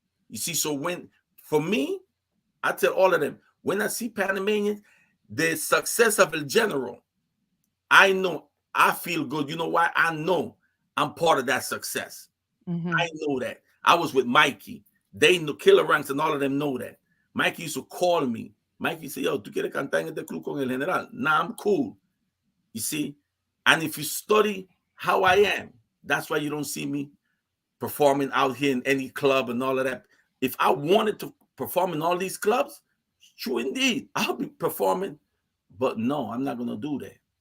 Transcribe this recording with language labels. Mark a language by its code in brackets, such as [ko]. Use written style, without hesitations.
[en] You see, so when, for me, I tell all of them, when I see Panamanians, the success of El General, I know, I feel good. You know why? I know I'm part of that success. Mm-hmm. I know that. I was with Mikey. They know Killer Ranks and all of them know that. Mikey used to call me. Mikey said, yo, [es] ¿tú quieres cantar en este club con el general? [en] Nah, I'm cool. You see? And if you study how I am, that's why you don't see me performing out here in any club and all of that. If I wanted to perform in all these clubs, true indeed, I'll be performing. But no, I'm not going to do that.